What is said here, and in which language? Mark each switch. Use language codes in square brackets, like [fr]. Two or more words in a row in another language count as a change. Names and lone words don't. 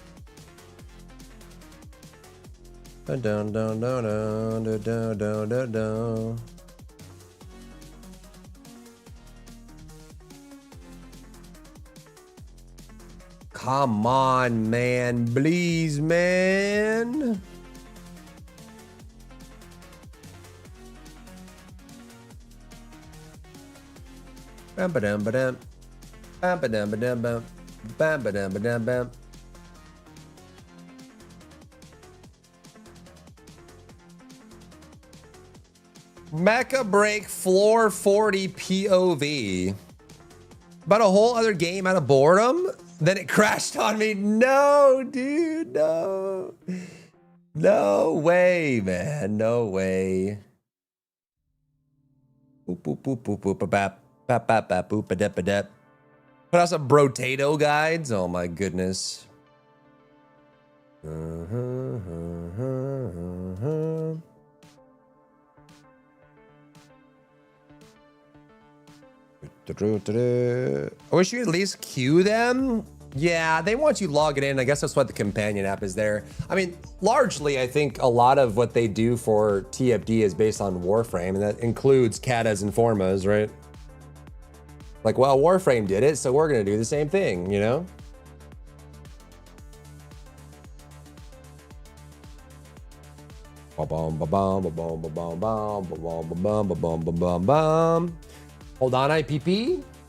[en] Dun dun dun dun dun dun dun dun dun. Come on, man. Please, man. Bam ba dum ba dum. Bam ba dum ba dum bum. Bam ba dum ba dum bum. Mecha Break Floor 40 POV. But a whole other game out of boredom? Then it crashed on me. No, dude, no. No way, man. No way. Boop, boop, boop, boop, boop, boop, bap, bap, bap, bap, boop, ba dep, ba dep. Put out some brotato guides. Oh my goodness. I wish you could at least queue them. Yeah, they want you logging in. I guess that's what the companion app is there. I mean, largely, I think a lot of what they do for TFD is based on Warframe, and that includes katas and formas, right? Like, well, Warframe did it, so we're gonna do the same thing, you know? Ba-bum, ba-bum, ba-bum, ba-bum, bum, ba-bum, ba-bum, ba-bum, ba-bum, bum. Hold on, IPP.